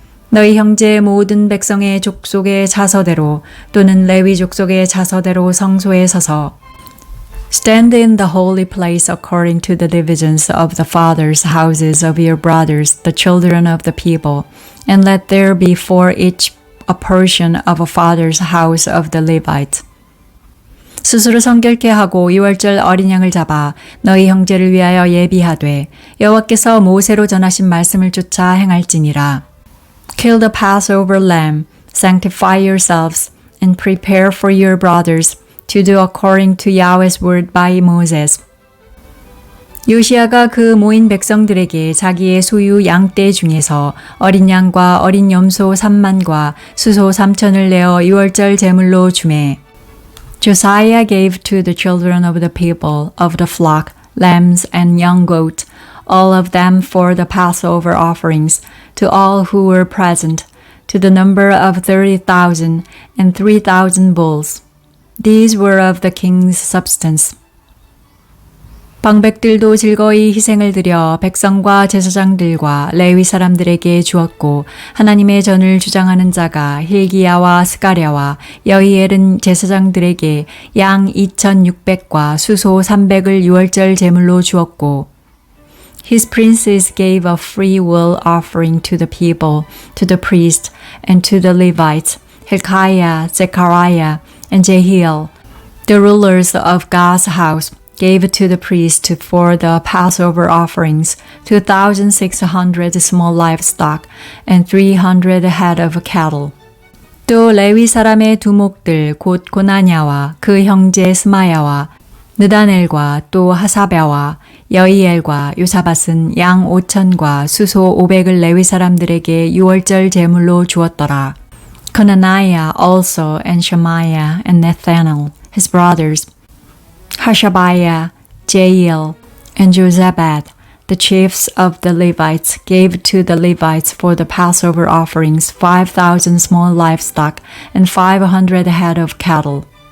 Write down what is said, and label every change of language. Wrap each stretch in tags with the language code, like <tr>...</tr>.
<ko>너희 형제 모든 백성의 족속의 자서대로 또는 레위 족속의 자서대로 성소에 서서</ko> <en>Stand in the holy place according to the divisions of the fathers' houses of your brothers, the children of the people, and let there be for each a portion of a father's house of the Levites.</en> <ko>스스로 성결케 하고 유월절 어린 양을 잡아 너희 형제를 위하여 예비하되 여호와께서 모세로 전하신 말씀을 쫓아 행할지니라.</ko> <en>Kill the Passover lamb, sanctify yourselves, and prepare for your brothers to do according to Yahweh's word by Moses.</en> <ko>요시야가 그 모인 백성들에게 자기의 소유 양떼 중에서 어린 양과 어린 염소 3만과 수소 3천을 내어 유월절 제물로 주매.</ko> <en>Josiah gave to the children of the people of the flock lambs and young goats, all of them for the Passover offerings, to all who were present, to the number of 30,000 and 3,000 bulls. These were of the king's substance.</en> <ko>방백들도 즐거이 희생을 드려 백성과 제사장들과 레위 사람들에게 주었고 하나님의 전을 주장하는 자가 hil기야와 스가랴와 여히엘은 제사장들에게 양 2,600과 수소 300을 유월절 제물로 주었고</ko> <en>His princes gave a free will offering to the people, to the priests, and to the Levites, Hilkiah, Zechariah, and Jehiel. The rulers of God's house gave to the priests for the Passover offerings 2,600 small livestock and 300 head of cattle.</en> <ko>또 레위 사람의 두목들 곧 고나냐와 그 형제 스마야와 느다넬과 또 하사랴와 여히엘과 요사밧은 양 5천과 수소 500을 레위 사람들에게 유월절 제물로 주었더라.</ko> <en>Conaniah also and Shemaiah and Nathanael, his brothers, Hashabiah, Jael, and Jozabad, the chiefs of the Levites, gave to the Levites for the Passover offerings 5,000 small livestock and 500 head of cattle.</en>